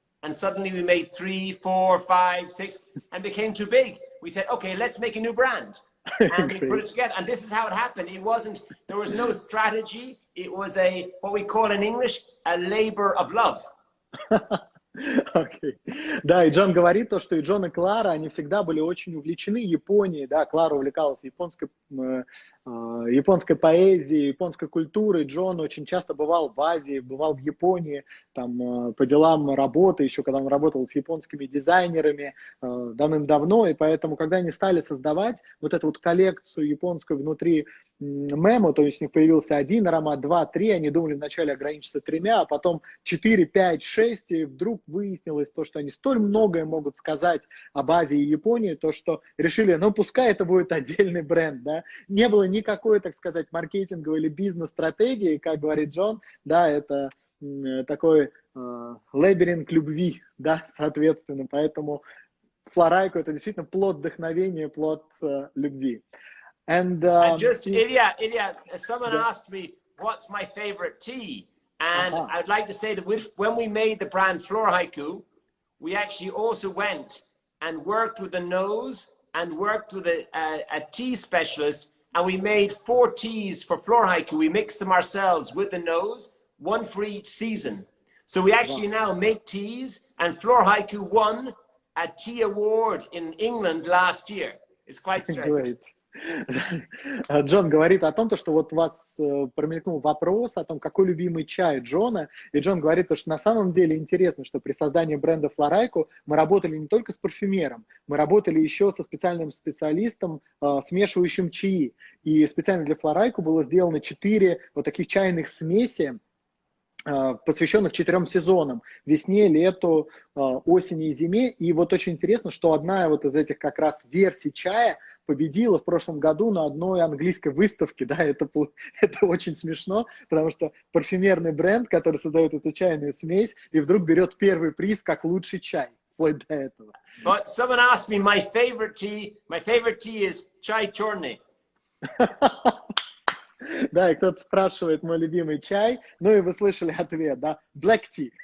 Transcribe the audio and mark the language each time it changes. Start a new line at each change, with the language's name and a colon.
English: and suddenly we made 3, 4, 5, 6, and became too big. We said, okay, let's make a new brand. And we put it together. And this is how it happened. There was no strategy. It was what we call in English, a labor of love. Okay.
Russian: Да, и Джон говорит то, что и Джон, и Клара, они всегда были очень увлечены Японией, да, Клара увлекалась японской поэзией, японской культурой, Джон очень часто бывал в Азии, бывал в Японии, там, по делам работы, еще когда он работал с японскими дизайнерами давным-давно, и поэтому, когда они стали создавать вот эту вот коллекцию японскую внутри Мемо, то есть у них появился 1 аромат, 2, 3, они думали вначале ограничиться 3, а потом 4, 5, 6, и вдруг выяснилось то, что они столь многое могут сказать об Азии и Японии, то, что решили, ну, пускай это будет отдельный бренд, да, не было никакой, так сказать, маркетинговой или бизнес-стратегии, как говорит Джон, да, это такой лабиринт любви, да, соответственно, поэтому Floraiku это действительно плод вдохновения, плод любви.
English: And just, Ilya, someone asked me, what's my favorite tea? And I'd like to say that when we made the brand Floraiku, we actually also went and worked with the nose and worked with a tea specialist, and we made 4 teas for Floraiku. We mixed them ourselves with the nose, 1 for each season. So we actually now make teas, and Floraiku won a tea award in England last year. It's quite strange. Great.
Russian: Джон говорит о том, что вот у вас промелькнул вопрос о том, какой любимый чай Джона, и Джон говорит, что на самом деле интересно, что при создании бренда Floraiku мы работали не только с парфюмером, мы работали еще со специальным специалистом, смешивающим чаи, и специально для Floraiku было сделано 4 вот таких чайных смеси, посвященных 4 сезонам: весне, лету, осени и зиме. И вот очень интересно, что одна вот из этих как раз версий чая победила в прошлом году на одной английской выставке. Да, это очень смешно, потому что парфюмерный бренд, который создает эту чайную смесь, и вдруг берет первый приз как лучший чай. Вплоть до этого.
English: But someone asked me my favorite tea is chai
Russian: черный. Да, и кто-то спрашивает мой любимый чай, ну и вы слышали ответ, да,
English: black tea.